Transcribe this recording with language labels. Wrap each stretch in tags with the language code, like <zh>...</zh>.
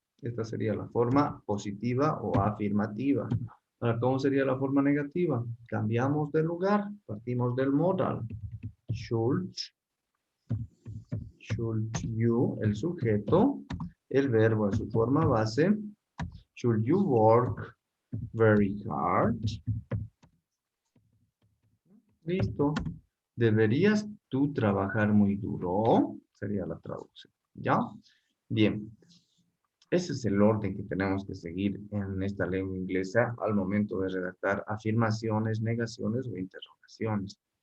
<es>Esta sería la forma positiva o afirmativa. Ahora, ¿cómo sería la forma negativa? Cambiamos de lugar, partimos del modal.</es> <en>Should you,</en> <es>el sujeto, el verbo en su forma base.</es> <en>Should you work very hard?</en> <es>Listo. ¿Deberías tú trabajar muy duro? Sería la traducción. ¿Ya? Bien. Ese es el orden que tenemos que seguir en esta lengua inglesa al momento de redactar afirmaciones, negaciones o interrogaciones.</es>